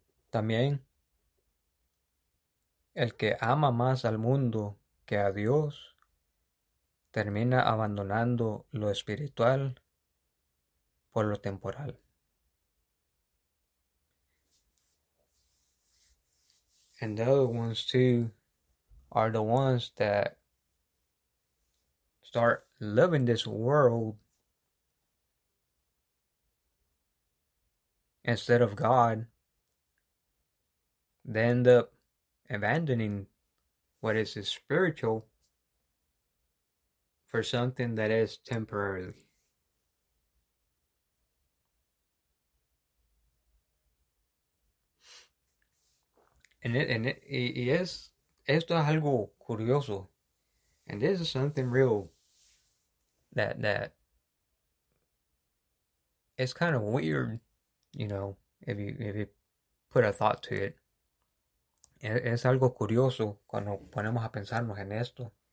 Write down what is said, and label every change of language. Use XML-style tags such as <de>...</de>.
<es>También el que ama más al mundo que a Dios termina abandonando lo espiritual por lo temporal.</es> <en>And the other ones too are the ones that start living this world instead of God. They end up abandoning what is spiritual for something that is temporary.</en> <es>Esto es algo curioso,</es> <en>and this is something real that it's kind of weird, if you put a thought to it.</en> <es>Es algo curioso cuando ponemos a pensarnos en esto.</es>